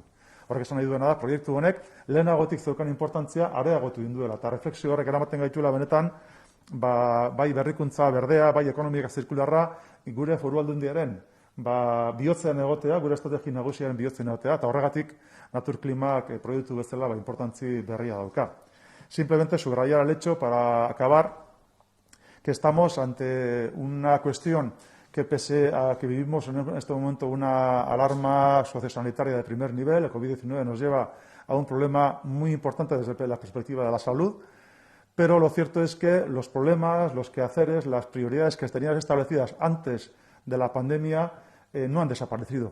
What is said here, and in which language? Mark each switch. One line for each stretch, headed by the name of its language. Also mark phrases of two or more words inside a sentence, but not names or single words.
Basque: Horrek esan nahi duena da, proiektu honek lehenagotik zeukan importantzia areagotu induela, eta refleksio horrek eramaten gaituela benetan, bai berrikuntza berdea, bai ekonomika zirkularra, gure foru aldundiaren bihotzean egotea, gure estrategi nagusiaren bihotzean egotea, eta horregatik naturklimak proiektu bezala importantzi berria dauka.
Spanish: Simplemente subrayar el hecho para acabar que estamos ante una cuestión que pese a que vivimos en este momento una alarma sociosanitaria de primer nivel, el COVID-19 nos lleva a un problema muy importante desde la perspectiva de la salud, pero lo cierto es que los problemas, los quehaceres, las prioridades que tenían establecidas antes de la pandemia no han desaparecido.